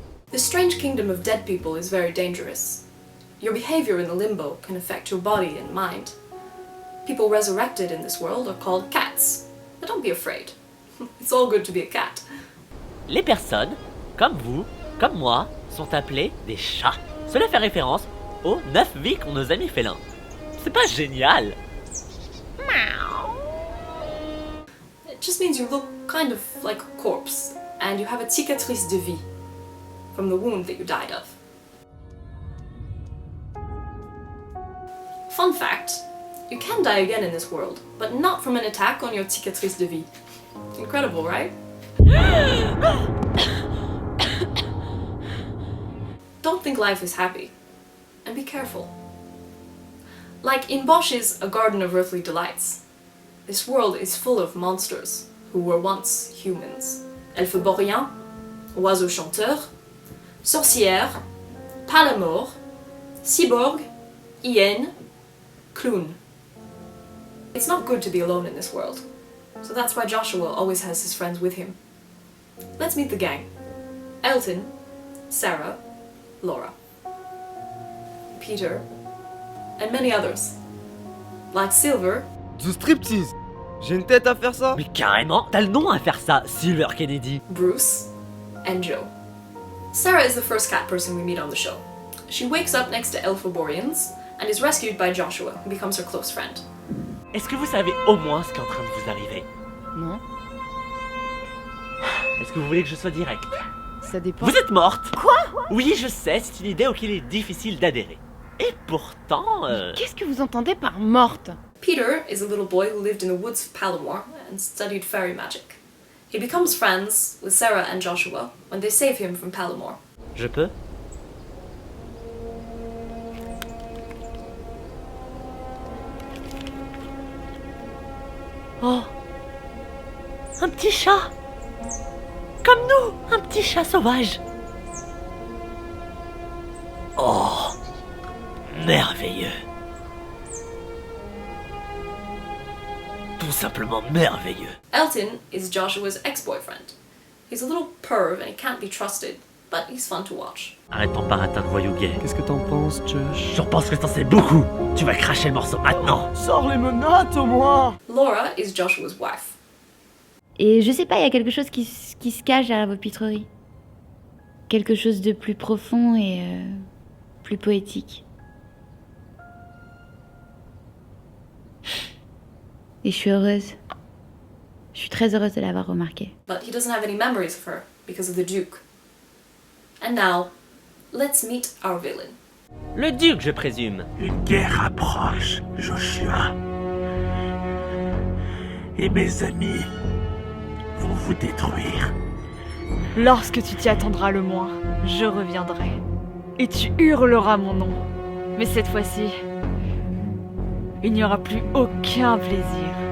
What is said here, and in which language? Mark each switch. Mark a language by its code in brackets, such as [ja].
[en] The strange kingdom of dead people is very dangerous. Your behavior in the limbo can affect your body and mind. People resurrected in this world are called cats. But don't be afraid. It's all good to be a cat. [fr] Les personnes, comme vous, comme moi, sont appelées des chats. Cela fait référence aux 9 vies qu'ont nos amis félins. C'est pas génial? [en] It just means you look kind of like a corpse, and you have a cicatrice de vie from the wound that you died of. Fun fact, you can die again in this world, but not from an attack on your cicatrice de vie. Incredible, right? Don't think life is happy, and be careful. Like in Bosch's A Garden of Earthly Delights, this world is full of monsters who were once humans. [fr] Elfe boréen, oiseau chanteur, sorcière, palamore, cyborg, hyène, clown. [en] It's not good to be alone in this world, so that's why Joshua always has his friends with him. Let's meet the gang. Elton, Sarah, Laura, Peter, and many others. Like Silver, [fr] Du striptease. J'ai une tête à faire ça. Mais carrément, t'as le nom à faire ça, Silver Kennedy. [en] Bruce, and Joe. Sarah is the first cat person we meet on the show. She wakes up next to Elphiborians and is rescued by Joshua, who becomes her close friend. [fr] Est-ce que vous savez au moins ce qui est en train de vous arriver? Non, Est-ce que vous voulez que je sois direct? ça dépend. Vous êtes morte! Quoi? Oui, je sais, c'est une idée auquel il est difficile d'adhérer. Et pourtant... Qu'est-ce que vous entendez par morte? [en] Peter is a little boy who lived in the woods of Palamore and studied fairy magic. He becomes friends with Sarah and Joshua when they save him from Palamore. [fr] Je peux? Oh! Un petit chat! Comme nous! Un petit chat sauvage! Oh! Merveilleux! Tout simplement merveilleux! [en] Elton is Joshua's ex-boyfriend. He's a little perv and he can't be trusted, but he's fun to watch. [fr] Arrête ton paratin de voyou gay. Qu'est-ce que t'en penses, Josh? J'en pense que t'en sais beaucoup! Tu vas cracher le morceau maintenant! Sors les menottes au moins. [en] Laura is Joshua's wife. [fr] Et je sais pas, il y a quelque chose qui se cache derrière votre pitrerie. Quelque chose de plus profond et plus poétique. Et je suis heureuse. Je suis très heureuse de l'avoir remarqué. [en] but he doesn't have any memories of her because of the Duke. And now, let's meet our villain. [fr] Le duc, je présume. Une guerre approche, Joshua. Et mes amis vont vous détruire. Lorsque tu t'y attendras le moins, je reviendrai. Et tu hurleras mon nom. Mais cette fois-ci, il n'y aura plus aucun plaisir.